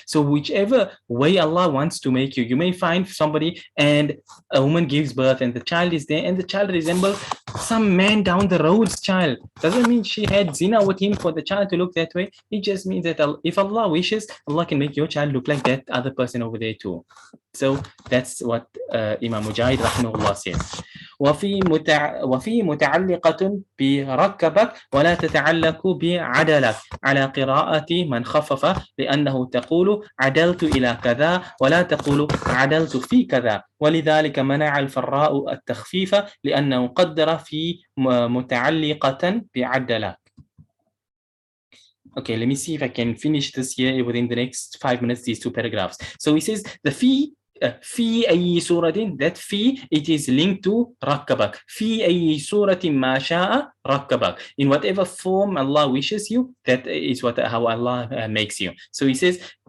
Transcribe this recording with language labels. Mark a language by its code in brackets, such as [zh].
[en] So whichever way Allah wants to make you, you may find somebody and a woman gives birth and the child is there and the child resembles some man down the road's child. Doesn't mean she had zina with him for the child to look that way. It just means that if Allah wishes, Allah can make your child look like that other person over there too. So that's what Imam Mujahid rahimahullah says. [ar] وفي متعلقة بركبك ولا تتعلق بعدلك على قراءة من خفف لأنه تقول عدلت إلى كذا ولا تقول عدلت في كذا ولذلك منع الفراء التخفيف لأنه قدر في متعلقة بعدلك. [en] Okay, let me see if I can finish this here within the next 5 minutes, these two paragraphs. So he says the fi [ar] في أي سورة, [en] that fi, it is linked to ركبك. [ar] في أي سورة ما شاء ركبك. [en] In whatever form Allah wishes you, that is how Allah makes you. So he says